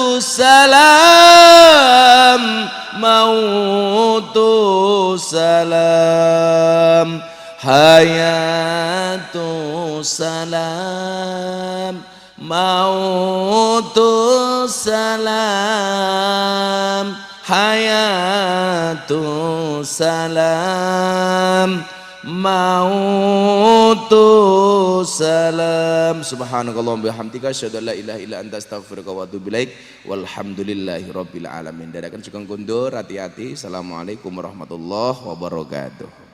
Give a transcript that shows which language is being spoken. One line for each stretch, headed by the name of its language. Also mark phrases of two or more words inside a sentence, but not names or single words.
Arabic: سلام موت سلام حياة سلام موت سلام حياة سلام موت سلام. سبحانك اللهم وبحمدك أشهد أن لا إله إلا أنت أستغفرك وأتوب إليك. والحمد لله رب العالمين.
Javanese: Dadakan sugeng kundur,
Indonesian: hati-hati.
Arabic: السلام عليكم ورحمة الله وبركاته.